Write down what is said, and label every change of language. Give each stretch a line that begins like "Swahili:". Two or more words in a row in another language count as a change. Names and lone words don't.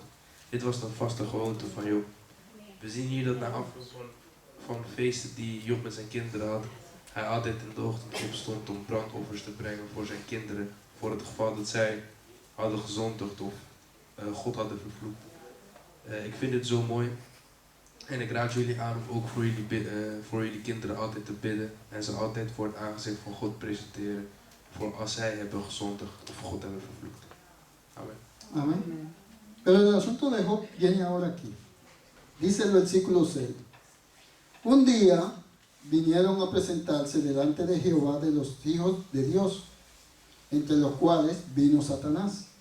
Dutch: Dit was dan vaste gewoonte van Job. We zien hier dat na afloop van feesten die Job met zijn kinderen had, hij altijd in de ochtend opstond om brandoffers te brengen voor zijn kinderen, voor het geval dat zij hadden gezondigd of God hadden vervloekt. Ik vind het zo mooi en ik raad jullie aan om ook voor jullie kinderen altijd te bidden en ze altijd voor het aangezicht van God presenteren, voor als zij hebben gezondigd of God hebben vervloekt. Amen.
Spanish: Amén. Pero el asunto de Job viene ahora aquí. Dice el versículo 6. Un día vinieron a presentarse delante de Jehová de los hijos de Dios, entre los cuales vino Satanás.